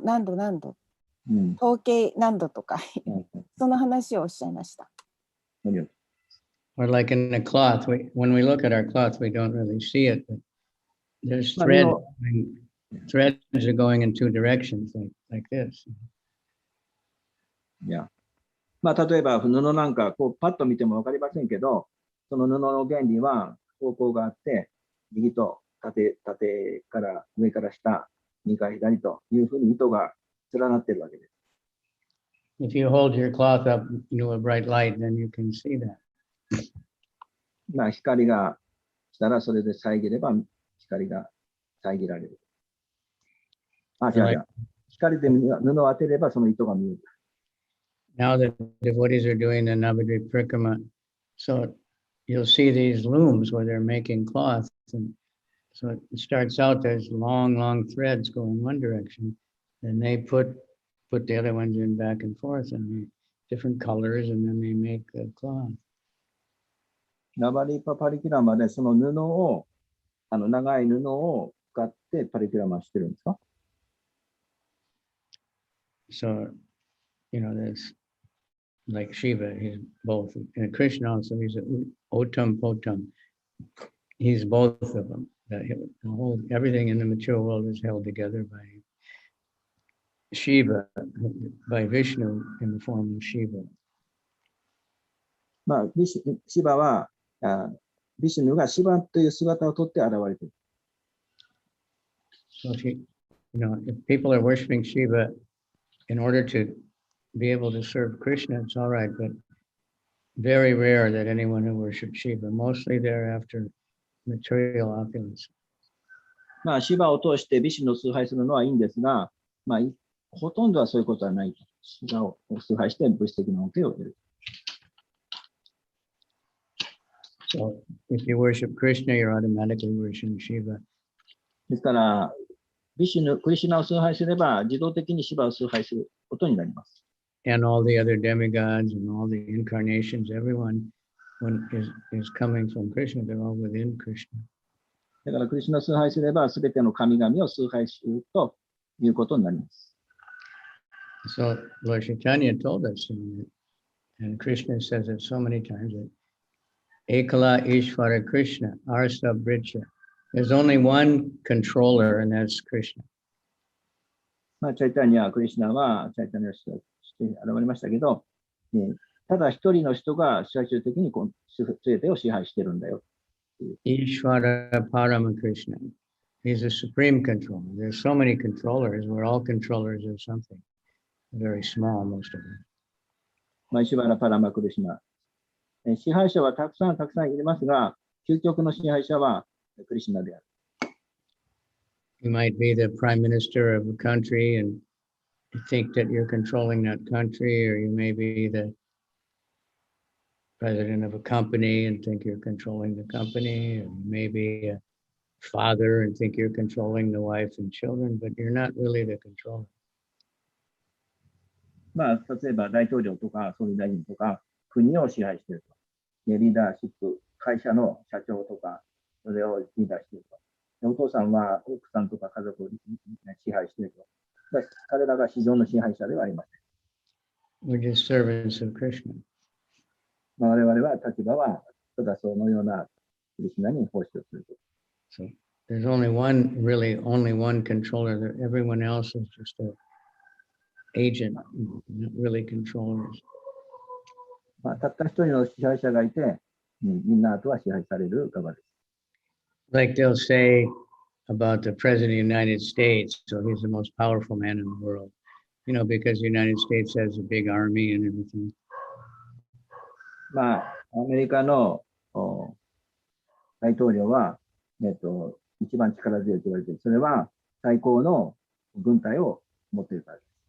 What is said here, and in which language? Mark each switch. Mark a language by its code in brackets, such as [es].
[ja] 何度、統計何度とかその話をおっしゃいました。 [en] Or like in a cloth, when we look at our cloth, we don't really see it, but there's threads are going in two directions, like this. [ja] 例えば布なんかパッと見ても分かりませんけど、その布の原理は方向があって、右と縦から上から下、右から左というふうに糸が連なっているわけです。 [en] If you hold your cloth up to a bright light, then you can see that. [ja] 光がしたらそれで遮れば光が遮られる。光で布を当てればその糸が見える。 [en] Now the devotees are doing the Navadvip Parikrama, so you'll see these looms where they're making cloth, and So it starts out, there's long threads going one direction, and they put the other ones in back and forth, and they, different colors, and then they make the cloth. [ja] ナバリパパリキュラマでその布を、長い布を使ってパリキュラマしてるんですか？ [en] So, there's like Shiva, he's both. And Krishna also, he's an Otam Potam. He's both of them. Everything in the mature world is held together by Shiva, by Vishnu in the form of Shiva. [ja] シバは、ビシュヌがシバという姿をとって現れている。 [en] So if people are worshiping Shiva in order to be able to serve Krishna, it's all right, but very rare that anyone who worships Shiva. Mostly they're after material opulence. [ja] シバを通してビシュヌを崇拝するのはいいんですが、ほとんどはそういうことはない。シバを崇拝して物質的な恩恵を得る。 [en] So if you worship Krishna, you're automatically worshiping Shiva. [ja] ですから、クリシュナを崇拝すれば、自動的にシバを崇拝することになります。 [en] And all the other demigods and all the incarnations, everyone is coming from Krishna, they're all within Krishna. [ja] だから、クリシュナを崇拝すれば、すべての神々を崇拝するということになります。 [en] So Lord Chaitanya told us, and Krishna says it so many times, that [sa] Ekala Ishvara Krishna, Arsa Bricha. [en] There's only one controller, and that's Krishna. [ja] チャイタニア、クリシュナは、チャイタニアとして現れましたけど、ただ一人の人が最終的に全てを支配しているんだよ。 [sa] Ishvara Parama Krishna. [en] He's a supreme controller. There's so many controllers. We're all controllers of something. Very small, most of them. [ja] イシュバラ・パラマ・クリシュナ。支配者はたくさんいますが、究極の支配者はクリシュナである。 [en] You might be the prime minister of a country and think that you're controlling that country, or you may be the president of a company and think you're controlling the company, or you may be a father and think you're controlling the wife and children, but you're not really the controller. [ja] 例えば大統領とか総理大臣とか国を支配していると。リーダーシップ、会社の社長とか、それをリーダーしていると。お父さんは奥さんとか家族を支配していると。彼らが非常の支配者ではありません。 [en] We're just servants of Krishna. [ja] 我々は立場はただそのようなクリシュナに奉仕をすると。 [en] So there's only one controller. Everyone else is just an agent, not really controllers. [ja] たった一人の支配者がいて、みんなあとは支配される側です。 [en] Like they'll say about the president of the United States, so he's the most powerful man in the world, because the United States has a big army and everything. [ja] アメリカの大統領は、一番力強いと言われている。それは最高の軍隊を持っているからです。